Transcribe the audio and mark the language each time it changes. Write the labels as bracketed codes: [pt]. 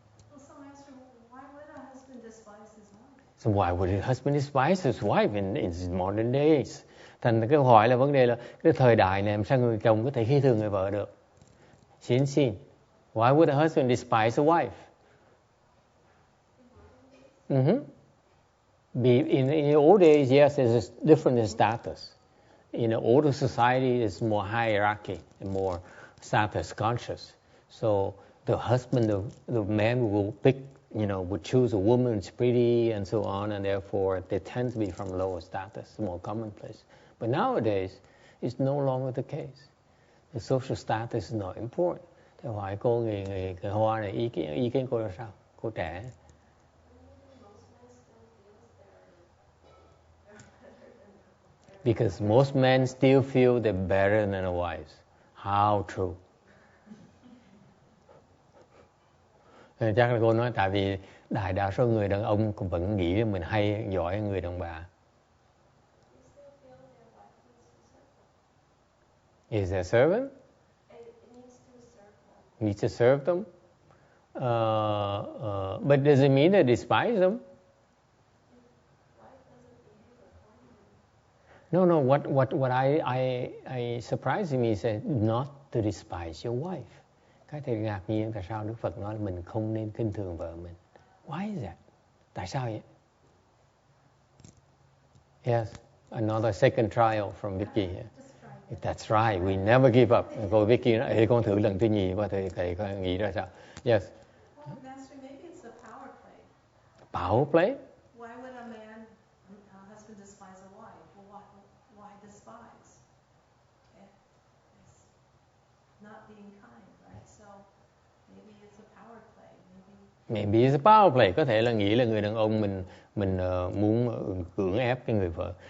[en] Well, so Master, why would a husband despise his wife? So why would a husband despise his wife in modern days? [vi] Thành cái câu hỏi là vấn đề là cái thời đại này làm sao người chồng có thể khinh thường người vợ được? Xin. [en] Why would a husband despise a wife? In the old days, yes, there's different status. In the older society, there's more hierarchy and more status conscious. So the husband, the man will pick, would choose a woman who's pretty and so on, and therefore they tend to be from lower status, more commonplace. But nowadays, it's no longer the case. The social status is not important. [vi] Thế hỏi cô người Hoa này ý kiến cô là sao? Cô trẻ. [en] Because most men still feel they're better than their wives. How true. [vi] Chắc là cô nói tại vì đại đa số người đàn ông cũng vẫn nghĩ mình hay giỏi hơn người đàn bà. [en] Is there a servant? Needs to serve them. But does it mean they despise them? No. What I surprised me is not to despise your wife. [vi] Cái thầy ngạc nhiên tại sao Đức Phật nói là mình không nên khinh thường vợ mình. [en] Why is that? [vi] Tại sao vậy? [en] Yes, another second trial from Vicky here. That's right, we never give up. [vi] Cô Vicky nói, con thử lần thứ nhì và thầy nghĩ ra sao? [en] Yes. Well, Master, maybe it's a power play. Power play? Why would a husband despise a wife? Well, why despise? It's not being kind, right? So maybe it's a power play. Maybe it's a power play. [vi] Có thể là nghĩ là người đàn ông mình muốn cưỡng ép cái người vợ.